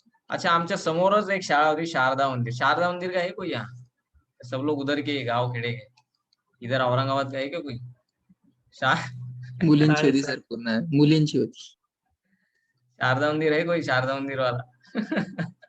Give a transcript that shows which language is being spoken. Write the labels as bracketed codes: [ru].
[mr] अच्छा, आमच्या समोरच एक शाळा होती, शारदा मंदिर। [hi] शारदा मंदिर का है कोई यहाँ? सब लोग उधर के गांव खेड़े के, इधर औरंगाबाद का है क्या कोई? [mr] मुलींची होती सर, पूर्ण मुलींची होती. [hi] शारदा मंदिर है कोई, शारदा मंदिर वाला?